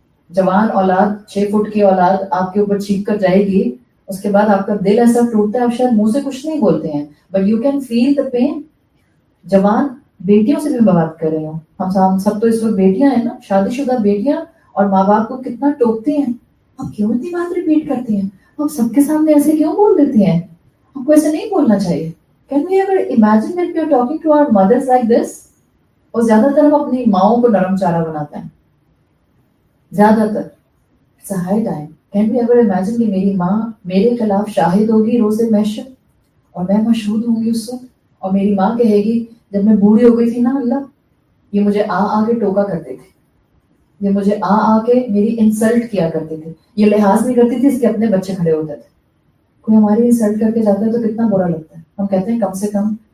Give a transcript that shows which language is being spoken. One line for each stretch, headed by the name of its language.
Urdu: جوان اولاد, 6 فٹ کی اولاد آپ کے اوپر چیخ کر جائے گی, اس کے بعد آپ کا دل ایسا ٹوٹتا ہے, آپ شاید منہ سے کچھ نہیں بولتے ہیں,
English: But you can feel the pain.
Urdu: جوان بیٹیوں سے بھی میں بات کر رہی ہوں, ہم سب تو اس وقت بیٹیاں ہیں نا, شادی شدہ بیٹیاں, اور ماں باپ کو کتنا ٹوکتی ہیں. آپ کیوں اتنی بات ریپیٹ کرتی ہیں, آپ سب کے سامنے ایسے کیوں بول دیتی ہیں, آپ کو ایسے نہیں بولنا چاہیے.
English: Can we ever imagine that we are talking to our mothers like this?
Urdu: اور زیادہ تر ہم اپنی ماؤں کو نرم چارہ بناتے ہیں, زیادہ تر.
English: It's a high time. Can we ever imagine
Urdu: کہ میری ماں میرے خلاف شاہد ہوگی روز محشر, اور میں مشہود ہوں گی اس وقت, اور میری ماں کہے گی جب میں بوڑھی ہو گئی تھی نا اللہ, یہ مجھے آ کے ٹوکا کرتے تھے, یہ مجھے آ کے میری انسلٹ کیا کرتے تھے, یہ لحاظ نہیں کرتی تھی, اس کے اپنے بچے کھڑے ہوتے تھے. کوئی ہماری انسلٹ کر کے جاتا ہے تو کتنا برا لگتا ہے. ہم کہتے ہیں کم سے کم